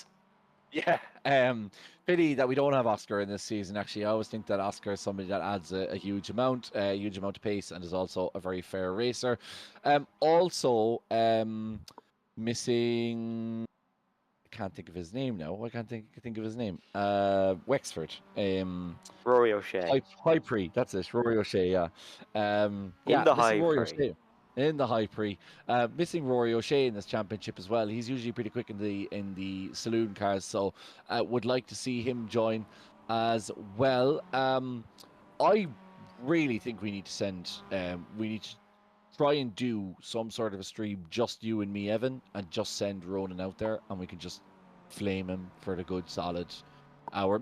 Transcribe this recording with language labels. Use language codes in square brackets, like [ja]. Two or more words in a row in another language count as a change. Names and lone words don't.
[en] Yeah, pity that we don't have Oscar in this season. Actually, I always think that Oscar is somebody that adds a huge amount of pace, and is also a very fair racer. Also, missing. I can't think of his name now. I can't think of his name. Wexford. Rory O'Shea. High Prix. That's it. Rory O'Shea. Yeah. In the Missing High Rory Prix. O'Shea in the High Prix. Missing Rory O'Shea in this championship as well. He's usually pretty quick in the saloon cars, so would like to see him join as well. I really think we need to send. We need to try and do some sort of a stream, just you and me, Evan, and just send Ronan out there, and we can just flame him for the good solid hour.